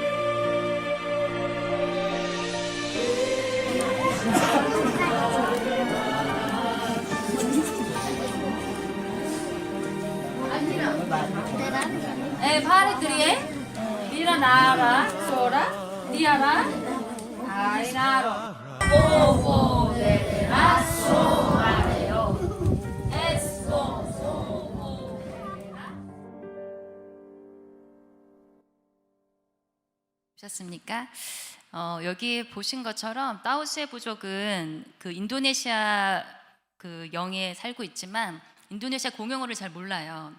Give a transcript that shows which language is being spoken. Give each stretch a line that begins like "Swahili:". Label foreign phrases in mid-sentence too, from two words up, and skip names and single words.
Korean: pare kriye dira nara sora diara ai naro o de asso areo esso 보셨습니까? 여기 보신 것처럼 따오스의 부족은 그 인도네시아 그 영에 살고 있지만 인도네시아 공용어를 잘 몰라요.